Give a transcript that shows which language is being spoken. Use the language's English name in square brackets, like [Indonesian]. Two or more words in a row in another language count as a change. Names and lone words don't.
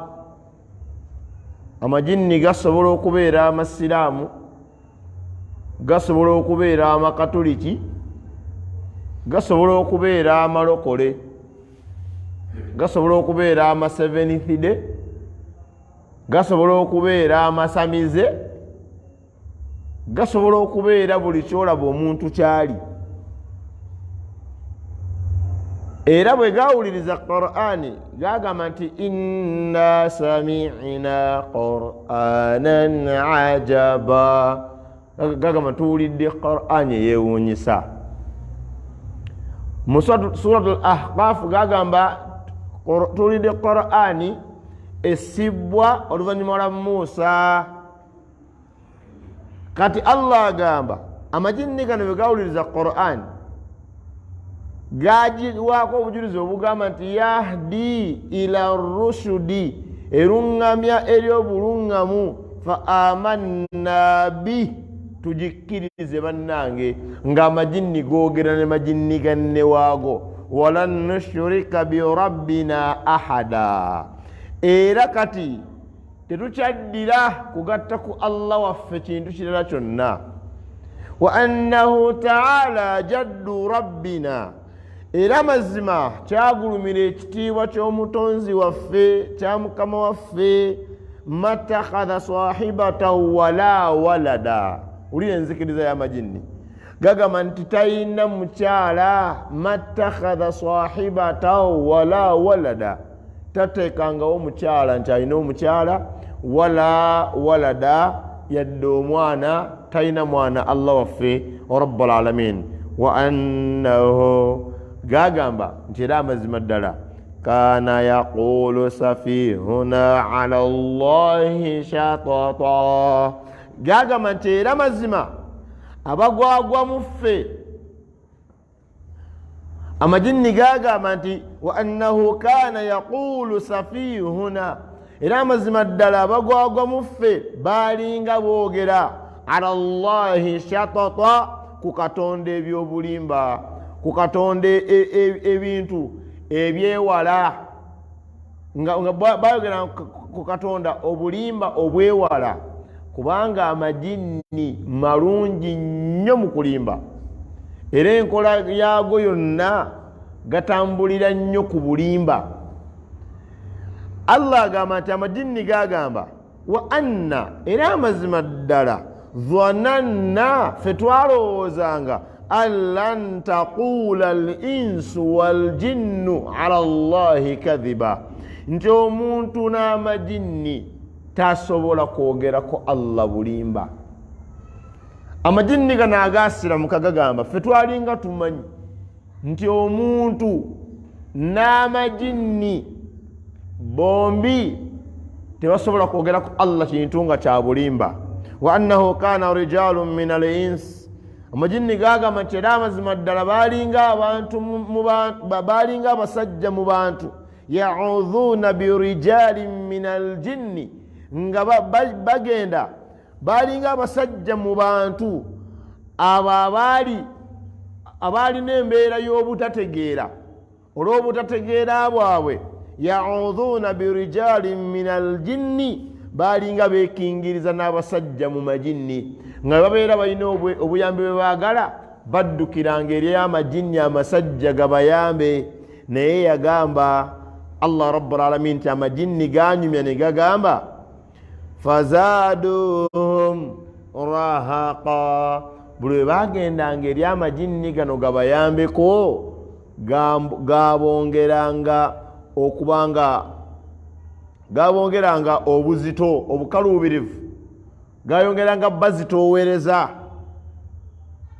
[Ganda] Amajinni gasobola okubeera amasiraamu, gasobola okubeera amakatoliki, gasobola okubeera amalokole, gasobola okubeera ama Seventh Day, gasobola okubeera amasamize, gasobola okubeera buli kyolaba omuntu kyali. Era bwe gawuliriza Qur'ani gagamba nti [Arabic] إنا سمعنا قرآنا عجبا, [Ganda] gagamba tuwulidde Qur'ani yeewuunyisa. Mu suratul Ahqaf gagamba tuwulidde Qur'ani essibwa oluvannyuma lwa Musa. Kati Allah agamba amajinni gano bwe gawuliriza Qur'ani gajiwaako obujulizi obugamba nti [Arabic] يهدي إلى الرشد, [Ganda] erungamya ery'obulungamu, [Arabic] فآمنا به, [Ganda] tujikkirize bannange. Ng'amajinni googera ne majinni ganne waago, [Arabic] ولن نشرك بربنا أحدا, [Ganda] era kati tetukyaddira kugatta ku Allah waffe kintu kirala kyonna. [Arabic] وأنه تعالى جد ربنا, [Ganda] era mazima kyagulumira ekitiibwa ky'omutonzi waffe, kya mukama waffe. [Arabic] ما اتخذ صاحبة ولا ولدا, [Ganda] uli enzikiriza y'amajinni gagamba nti talina mukyala. [Arabic] ما اتخذ صاحبة ولا ولدا, [Ganda] tateekangawo mukyala nti alina omukyala, [Arabic] ولا ولدا [Ganda] yadde omwana, talina mwana Allah waffe [Arabic] رب العالمين. وأنه, [Ganda] gagamba nti era amazima ddala, [Arabic] كان يقول سفيهنا على الله شططا, [Ganda] gagamba nti era mazima abagwagwa muffe. Amajinni gagamba nti [Arabic] وأنه كان يقول سفيهنا, [Ganda] era amazima ddala abagwagwa muffe balinga boogera [Arabic] على الله شططا, [Ganda] ku Katonda ebyobulimba, ku Katonda ebintu ebyewala, nga bayogera ku Katonda obulimba obwewala, kubanga amajinni malungi nnyo mu kulimba, era enkola yago yonna gatambulira nnyo ku bulimba. Allah agamba nti amajinni gagamba [Arabic] وأنا, [Ganda] era amazima ddala, dhananna, fe twalowoozanga, [Arabic] أن لن تقول الإنس والجن على الله كذبا, [Ganda] nti omuntu n'amajinni tasobola kwogera ko Allah bulimba. Amajinni gano agasiramuka gagamba fe twalinga tumanyi nti omuntu n'amajinni bombi tebasobola kwogera ko Allah kintu nga kya bulimba. [Arabic] وأنه كان رجال من الإنس, [Ganda] amajinni gagamba nti era amazima ddala balinga abantu balinga abasajja mu bantu, [Arabic] يعوذون برجال من الجن, [Ganda] nga bagenda balinga abasajja mu bantu abo abalina embeera y'obutategeera, olw'obutategeera bwabwe. [Arabic] يعوذون برجال من الجن, [Ganda] balinga beekingiriza n'abasajja mu majinni, nga babeera balina obuyambi bwe baagala, baddukiranga eri amajinni amasajja gabayambe. Naye yagamba Allah [Arabic] رب العالمين [Ganda] nti amajinni ganyumya ne gagamba [Arabic] فزادوهم رهقا, [Ganda] buli bagendanga eri amajinni gano gabayambeko gabongeranga okubanga gabongeranga obuzito, obukaluubirivu, gayongeranga bazitoowereza.